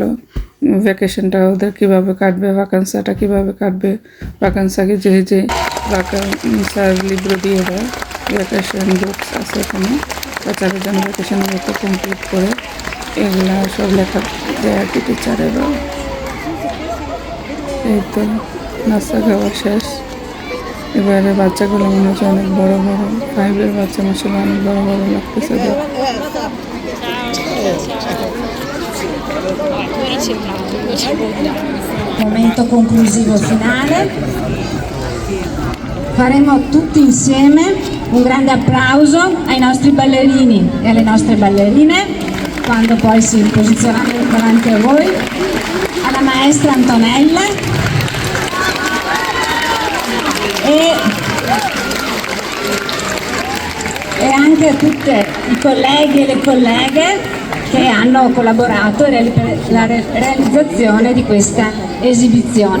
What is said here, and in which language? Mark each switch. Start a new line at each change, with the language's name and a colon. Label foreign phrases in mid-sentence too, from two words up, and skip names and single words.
Bangla: ভ্যাকেশনটা ওদের কীভাবে কাটবে, ভ্যাকান্সাটা কীভাবে কাটবে, ভ্যাকান্সাকে যে ভ্যাকান্সার লিব্রো দিয়ে দেয়,
English: vacation books
Bangla: আছে এখানে, বাচ্চারা যেন ভ্যাকেশন বুকটা কমপ্লিট করে, এগুলা সব লেখা দেয় আর কি টিচারেরও। এই তো নাস্তা খাওয়া শেষ। এবারে বাচ্চাগুলো মনে হচ্ছে অনেক বড় বড়, 5 বাচ্চা মাসাল্লাহ অনেক বড় বড় লাগতেছে।
Italian: Momento conclusivo finale. Faremo tutti insieme un grande applauso ai nostri ballerini e alle nostre ballerine quando poi si posizioneranno davanti a voi, alla maestra Antonella e anche a tutti i colleghi e le colleghe che hanno collaborato per la realizzazione di questa esibizione.